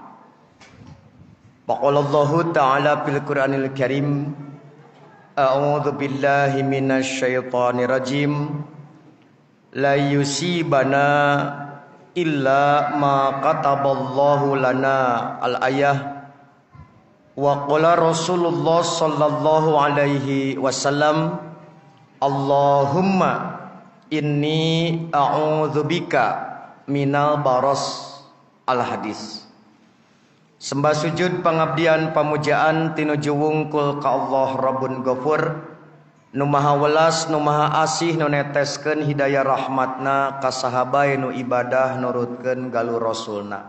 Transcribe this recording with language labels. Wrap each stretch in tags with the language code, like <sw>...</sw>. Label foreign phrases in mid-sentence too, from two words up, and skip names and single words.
<ar>فقال الله تعالى في القرآن الكريم أعوذ بالله من الشيطان الرجيم لا يصيبنا إلا ما كتب الله لنا الآية وقال رسول الله صلى الله عليه وسلم اللهم إني أعوذ بك من البرص. Al-hadis.</ar> <su>Sembah sujud pangabdian pamujaan tinuju wungkul ka Allah Rabbun Ghafur nu maha welas nu maha asih nu neteskeun hidayah rahmatna ka sahabae nu ibadah nurutkeun galur rasulna.</su>